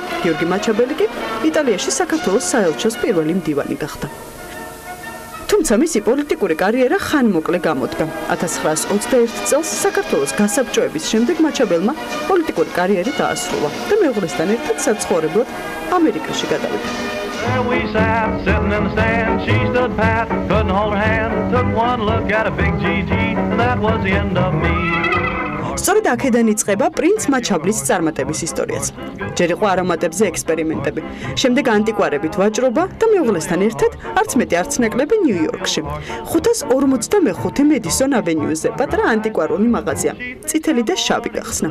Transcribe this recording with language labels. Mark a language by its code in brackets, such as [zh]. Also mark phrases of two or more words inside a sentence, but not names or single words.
[ka] გიორგი მაჩაბელი კი იტალიაში საქართველოს საელჩოს პირველი მდივანი გახდა. თუმცა მისი პოლიტიკური კარიერა ხანმოკლე გამოდგა. 1921 წელს საქართველოს გასაბჭოების შემდეგ მაჩაბელმა პოლიტიკური კარიერა დაასრულა და მეუღლესთან ერთად საცხოვრებლად ამერიკაში გადავიდა. [en] We sat sitting in the stand, she stood pat, couldn't hold her hand, took one look at a big GG, and that was the end of me. [ka] სწორედ აქედან იწყება პრინც მაჩაბლის წარმატების ისტორიაც. ჯერ იყო არომატებზე ექსპერიმენტები, შემდეგ ანტიკვარებით ვაჭრობა და მეუღლესთან ერთად არც მეტი არც ნაკლები ნიუ-იორკში. 545 მედისონ ავენიუზე პატარა ანტიკვარული მაღაზია, წითელი და შავი გახსნა.